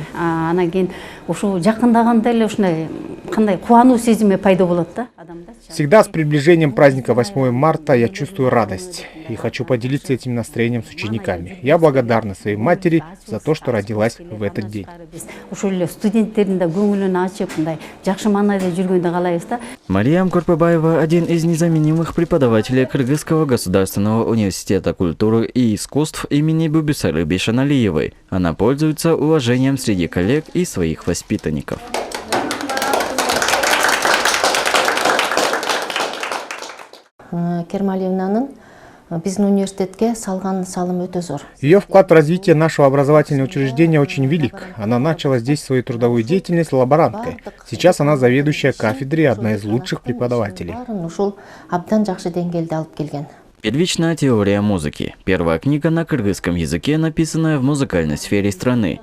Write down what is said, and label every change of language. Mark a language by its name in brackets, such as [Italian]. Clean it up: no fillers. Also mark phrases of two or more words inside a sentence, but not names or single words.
[Kyrgyz] Анан кийин ушул жакындаганда эле ушундай кандай кубануу сезими пайда болот да адамда. [Russian] Всегда с приближением праздника 8 марта я чувствую радость и хочу поделиться этим настроением с учениками. Я благодарна своей матери за то, что родилась в этот день. Мариам Курпыбаева – один из незаменимых преподавателей Кыргызского государственного университета культуры и искусств имени Бубисары Бейшаналиевой. Она пользуется уважением среди коллег и своих воспитанников. [Kyrgyz] Кермалиевнанын биздин университетке салган салымы өтө зор. [Russian] Ее вклад в развитие нашего образовательного учреждения очень велик. Она начала здесь свою трудовую деятельность лаборанткой. Сейчас она заведующая кафедрой и одна из лучших преподавателей. Первичная теория музыки. Первая книга на кыргызском языке, написанная в музыкальной сфере страны.